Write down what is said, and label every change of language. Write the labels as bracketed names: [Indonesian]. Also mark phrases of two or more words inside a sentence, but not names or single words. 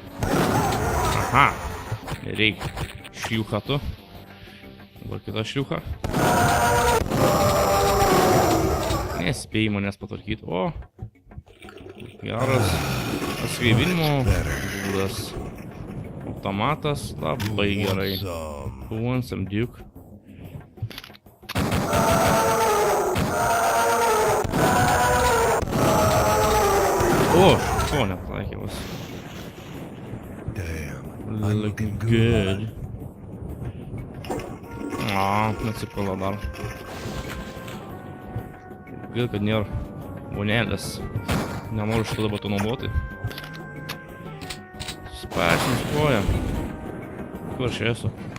[Lithuanian] Aha. Nereik. Šliucha tu. Dabar kita šliucha. Nespėjai manęs patvarkyti. O. Geras atsigaivinimo būdas. Automatas labai gerai. [English] Who wants some Duke? [Lithuanian] O, o, nepalaikė vos. [English] Looking good. [Lithuanian] Neatsipala dar. Gaila, kad nėra vonelės. Nenoriu šitą dabar to naudoti. Sparčinis koja. Kur aš esu?